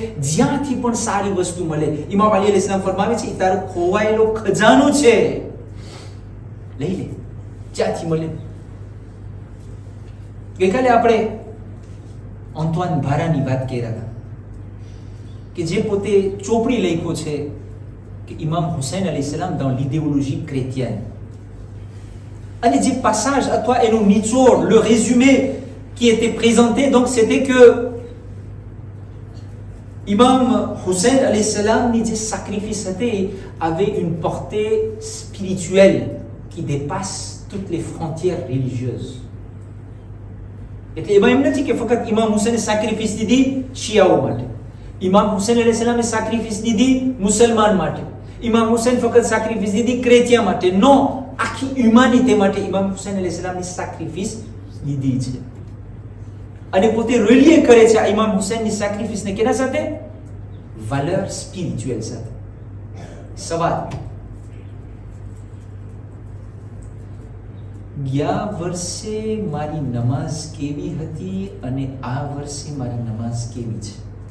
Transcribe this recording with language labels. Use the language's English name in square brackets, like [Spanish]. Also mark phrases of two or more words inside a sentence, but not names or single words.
[Gujarati] જ્યાંથી પણ સારી વસ્તુ મળે, ઇમામ અલી અલૈહિસ્સલામ ફરમાવે છે, તારો ખોવાયેલો ખજાનો છે, લઈ લે જ્યાંથી મળે. ગઈકાલે આપણે અંતવાન ભારાની વાત કર્યા હતા કે જે પોતે ચોપડી લખ્યો છે કે ઇમામ હુસૈન અલૈહિસ્સલામ [French] dans l'idéologie chrétienne. [Gujarati] અને જે passage અથવા એનું નિચોડ, [French] le résumé qui était présenté, donc c'était que Imam Hussein [Arabic] alayhi salam [Gujarati] ni જે [French] sacrifice était avait une portée spirituelle qui dépasse toutes les frontières religieuses. [Gujarati] એટલે એમાં એમ નથી કે ફક્ત ઇમામ હુસૈને sacrifice દીધી શિયાઓ માટે, ઇમામ હુસૈન [Arabic] عليه السلام [Gujarati] sacrifice દીધી મુસલમાન માટે, ઇમામ હુસૈન ફક્ત sacrifice દીધી ક્રેતિયા માટે. નો, આખી હ્યુમાનિટી માટે ઇમામ હુસૈન [Arabic] عليه السلام [Gujarati] sacrifice દીધી છે. અને પોતે રિલીએ કરે છે આ ઇમામ હુસૈનની sacrifice ને કેના સાથે? [French] valeur spirituelle સાથે. [Gujarati] સવાલ, ગયા વર્ષે મારી નમાઝ કેવી હતી અને આ વર્ષે મારી નમાઝ કેવી છે?